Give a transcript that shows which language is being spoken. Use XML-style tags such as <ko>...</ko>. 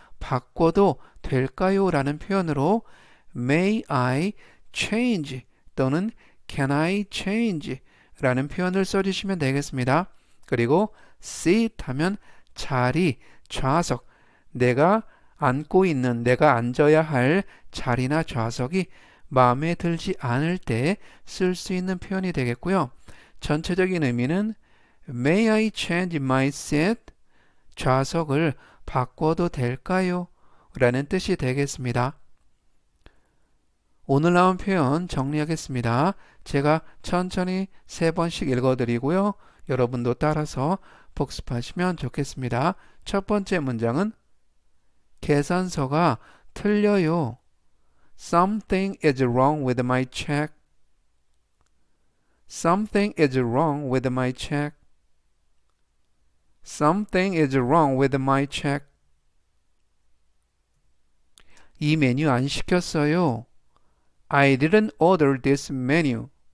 <ko>바꿔도 될까요? 라는 표현으로</ko> <en>may I change</en> <ko>또는</ko> <en>can I change</en> <ko>라는 표현을 써주시면 되겠습니다. 그리고 seat 하면 자리, 좌석, 내가 앉고 있는, 내가 앉아야 할 자리나 좌석이 마음에 들지 않을 때 쓸 수 있는 표현이 되겠고요. 전체적인 의미는</ko> <en>May I change my seat?</en> <ko>좌석을 바꿔도 될까요? 라는 뜻이 되겠습니다. 오늘 나온 표현 정리하겠습니다. 제가 천천히 3번씩 읽어드리고요. 여러분도 따라서 복습하시면 좋겠습니다. 첫 번째 문장은 계산서가 틀려요.</ko> <en>Something is wrong with my check. Something is wrong with my check. Something is wrong with my check.</en> <ko>이 메뉴 안 시켰어요.</ko> <en>I didn't order this menu.</en>